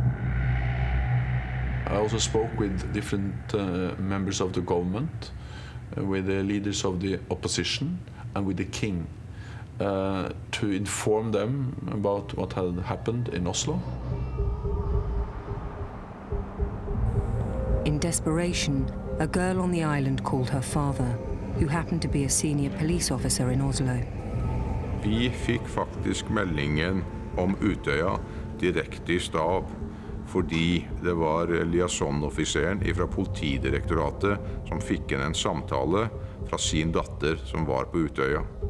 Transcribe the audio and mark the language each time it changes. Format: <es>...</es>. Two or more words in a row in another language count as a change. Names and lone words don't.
<en>I also spoke with different members of the government, with the leaders of the opposition, and with the king. To inform them about what had happened in Oslo. In desperation, a girl on the island called her father, who happened to be a senior police officer in Oslo.</en> <no>Vi fikk faktisk meldingen om Utøya direkte I stab, fordi det var liaison-offiseren fra Politidirektoratet som fikk inn en samtale fra sin datter som var på Utøya.</no>